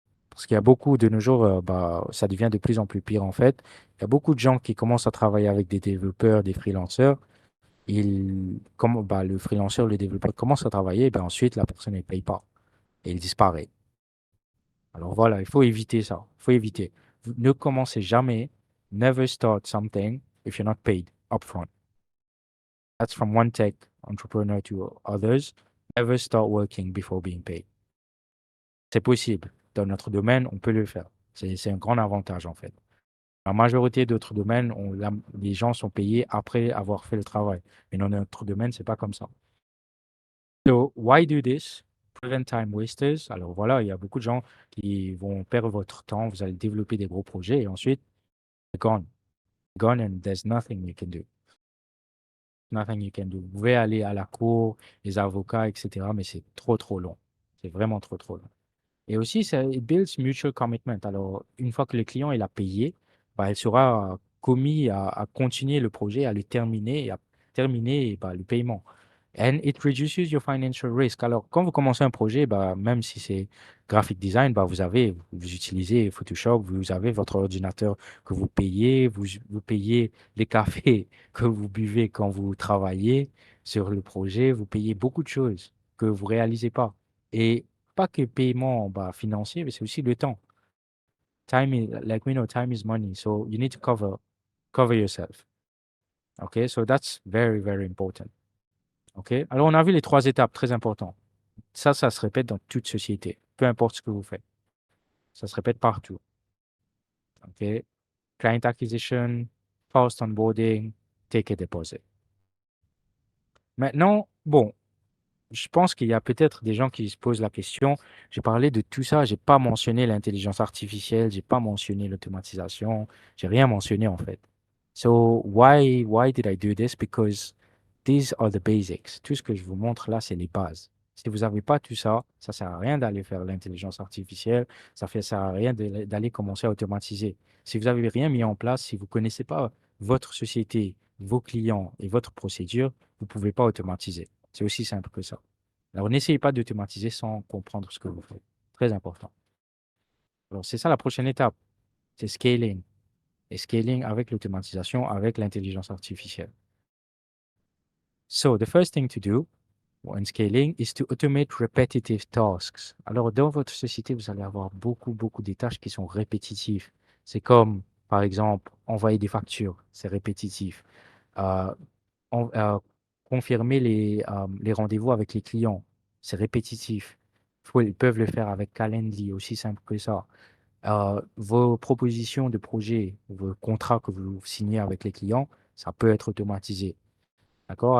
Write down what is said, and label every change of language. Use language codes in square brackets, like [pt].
[fr] Parce qu'il y a beaucoup de nos jours, bah, ça devient de plus en plus pire en fait. Il y a beaucoup de gens qui commencent à travailler avec des développeurs, des freelancers. Comme bah, le freelancer, le développeur commence à travailler, ben ensuite la personne ne paye pas et il disparaît. Alors voilà, il faut éviter ça. Il faut éviter. Ne commencez jamais. [en] Never start something if you're not paid upfront. That's from one tech entrepreneur to others. Never start working before being paid. [fr] C'est possible. Dans notre domaine, on peut le faire. C'est un grand avantage en fait. La majorité d'autres domaines, les gens sont payés après avoir fait le travail. Mais dans notre domaine, c'est pas comme ça. [en] So, why do this? Prevent time wasters. [fr] Alors voilà, il y a beaucoup de gens qui vont perdre votre temps. Vous allez développer des gros projets et ensuite, gone. [en] Gone and there's nothing you can do. Nothing you can do. [fr] Vous pouvez aller à la cour, les avocats, etc. Mais c'est trop, trop long. C'est vraiment trop, trop long. Et aussi, ça [en] it builds mutual commitment. [fr] Alors, une fois que le client il a payé, bah, il sera commis à continuer le projet, à le terminer et à terminer bah, le paiement. [en] And it reduces your financial risk. [fr] Alors, quand vous commencez un projet, bah, même si c'est graphic design, bah, vous utilisez Photoshop, vous avez votre ordinateur que vous payez, vous payez les cafés que vous buvez quand vous travaillez sur le projet, vous payez beaucoup de choses que vous réalisez pas. Et pas que paiement, bah, financier, mais c'est aussi le temps. [en] Time is, like we know, time is money. So you need to cover yourself. Okay, so that's very, very important. OK? [fr] Alors, on a vu les 3 étapes très importantes. Ça se répète dans toute société, peu importe ce que vous faites. Ça se répète partout. OK? [en] Client acquisition, fast onboarding, take a deposit. [fr] Maintenant, bon, je pense qu'il y a peut-être des gens qui se posent la question. J'ai parlé de tout ça, j'ai pas mentionné l'intelligence artificielle, j'ai pas mentionné l'automatisation, j'ai rien mentionné en fait. [en] So why did I do this? Because these are the basics. [fr] Tout ce que je vous montre là, c'est les bases. Si vous n'avez pas tout ça, ça sert à rien d'aller faire l'intelligence artificielle, sert à rien d'aller commencer à automatiser. Si vous n'avez rien mis en place, si vous connaissez pas votre société, vos clients et votre procédure, vous pouvez pas automatiser. C'est aussi simple que ça. Alors, n'essayez pas d'automatiser sans comprendre ce que vous faites. Très important. Alors, c'est ça la prochaine étape. C'est scaling. Et scaling avec l'automatisation, avec l'intelligence artificielle. [en] So, the first thing to do when scaling is to automate repetitive tasks. [fr] Alors, dans votre société, vous allez avoir beaucoup de tâches qui sont répétitives. C'est comme, par exemple, envoyer des factures, c'est répétitif. Euh, en- euh, confirmer les rendez-vous avec les clients, c'est répétitif. Ils peuvent le faire avec Calendly, aussi simple que ça. Vos propositions de projet, vos contrats que vous signez avec les clients, ça peut être automatisé. D'accord?